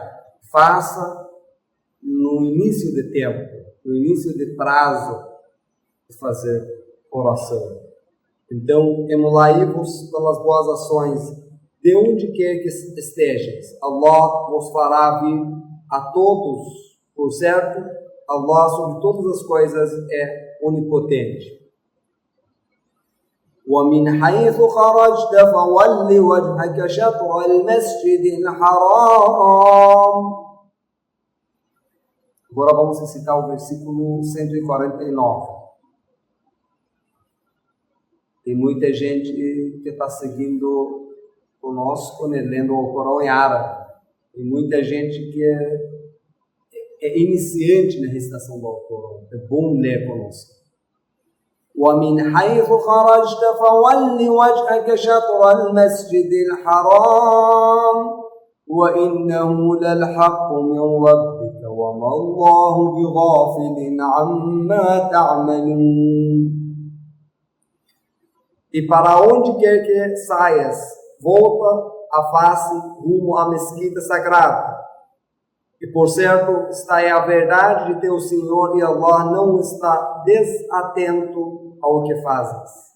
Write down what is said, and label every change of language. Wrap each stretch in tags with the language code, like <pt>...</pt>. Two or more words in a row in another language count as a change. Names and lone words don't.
<pt>Faça no início de tempo, no início de prazo de fazer oração. Então, emulai-vos pelas boas ações de onde quer que estejas. Allah vos fará vir a todos, por certo, Allah sobre todas as coisas é onipotente.</pt> <ar>ومن حيث خرجت فول وجهك شطر المسجد الحرام.</ar> <pt>Agora vamos citar o versículo 149. Tem muita gente que está seguindo conosco, né, lendo o Corão em árabe. Tem muita gente que é iniciante na recitação do Corão. É bom ler conosco.</pt> <ar>ومن حيث خرجت فول وجهك شطر المسجد الحرام وإنه للحق من ربك وما الله بغافل عما تعملون.</ar> <pt>E para onde quer que saias, volta a face rumo à mesquita sagrada. E por certo, está aí a verdade de teu Senhor e Allah não está desatento ao que fazes.</pt>